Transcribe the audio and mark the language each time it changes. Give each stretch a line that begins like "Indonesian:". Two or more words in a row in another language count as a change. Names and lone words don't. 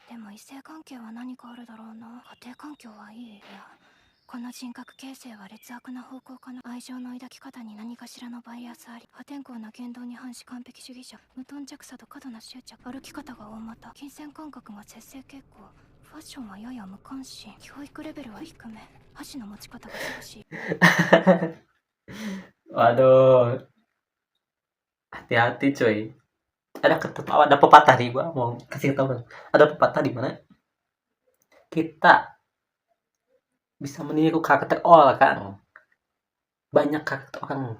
Japanese: でも異性関係は何かあるだろうな。家庭環境はいい。いや、この人格形成は劣悪な方向かな。愛情の抱き方に何かしらのバイアスあり。破天荒な言動に反し完璧主義者。無頓着さと過度な執着。歩き方が大股。金銭感覚が節制傾向。ファッションはやや無関心。教育レベルは低め。箸の持ち方が少し。
Indonesian: Waduh. Hati-hati cuy. Ada pepatah nih, gua mau kasih tahu kan. Ada pepatah di mana kita bisa meniru karakter orang. Banyak karakter orang.